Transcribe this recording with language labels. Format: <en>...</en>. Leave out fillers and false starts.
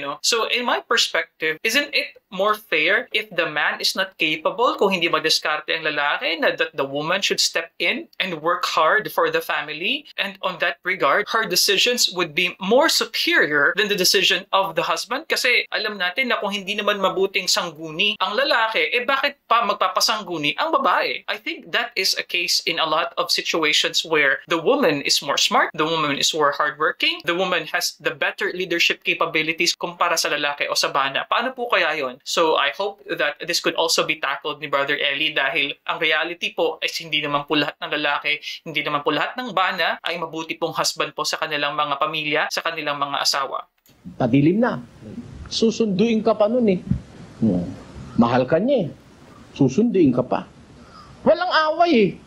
<en>So in my perspective, isn't it more fair if the man is not capable,</en> <tl>kung hindi madiskarte ang lalaki, na</tl> <en>that the woman should step in and work hard for the family? And on that regard, her decisions would be more superior than the decision of the husband.</en> <tl>Kasi alam natin na kung hindi naman mabuting sangguni ang lalaki, bakit pa magpapasangguni ang babae?</tl> <en>I think that is a case in a lot of situations where the woman is more smart, the woman is more hardworking, the woman has the better leadership capabilities</en> <tl>kumpara sa lalaki o sa bana. Paano po kaya yon?</tl> <en>So I hope that this could also be tackled</en> <tl>ni Brother Eli, dahil ang reality po is hindi naman po lahat ng lalaki, hindi naman po lahat ng bana ay mabuti pong husband po sa kanilang mga pamilya, sa kanilang mga asawa. Padilim na. Susunduin ka pa nun eh. Mahal ka niya eh. Susunduin ka pa. Walang away eh.</tl>